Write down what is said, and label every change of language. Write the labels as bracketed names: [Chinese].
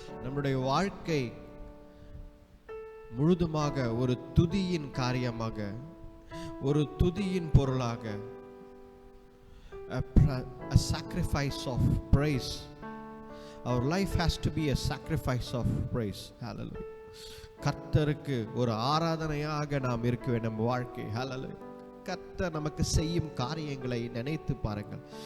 [Tamil] நம்முடைய வாழ்க்கை முழுதுமாக ஒரு துதியின் காரியமாக, ஒரு துதியின் பொருளாக, [English] a sacrifice of praise. Our life has to be a sacrifice of praise. Hallelujah. [Tamil] கர்த்தருக்கு ஒரு ஆராதனையாக நாம் இருக்க வேண்டும் வாழ்க்கை. Hallelujah. கர்த்தர் நமக்கு செய்யும் காரியங்களை நினைத்து பாருங்கள்.